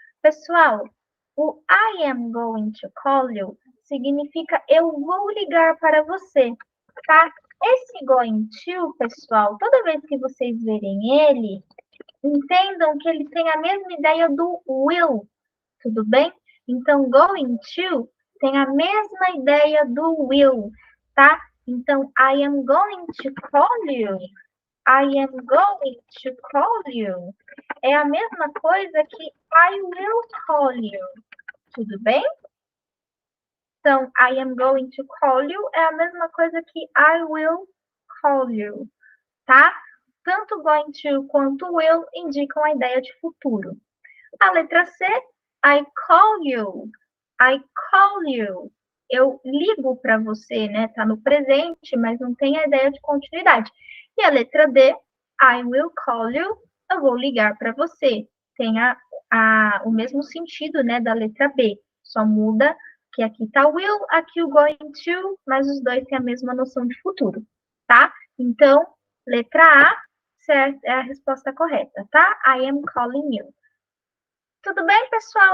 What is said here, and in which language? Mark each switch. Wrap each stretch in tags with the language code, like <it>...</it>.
<pt>Pessoal, o</pt> <en>I am going to call you</en> <pt>significa eu vou ligar para você, tá? Esse going to, pessoal, toda vez que vocês verem ele, entendam que ele tem a mesma ideia do will, tudo bem? Então, going to tem a mesma ideia do will, tá?</pt> <en>Então, I am going to call you. I am going to call you.</en> <pt>É a mesma coisa que</pt> <en>I will call you.</en> <pt>Tudo bem?</pt> <en>Então, I am going to call you</en> <pt>é a mesma coisa que</pt> <en>I will call you, tá?</en> <pt>Tanto going to quanto will indicam a ideia de futuro. A letra C,</pt> <en>I call you. I call you.</en> <pt>Eu ligo para você, né? Tá no presente, mas não tem a ideia de continuidade. E a letra D,</pt> <en>I will call you.</en> <pt>Eu vou ligar para você. Tem o mesmo sentido, né, da letra B. Só muda que aqui tá will, aqui o going to, mas os dois têm a mesma noção de futuro, tá? Então, letra A certo, é a resposta correta, tá?</pt> <en>I am calling you.</en> <pt>Tudo bem, pessoal?</pt>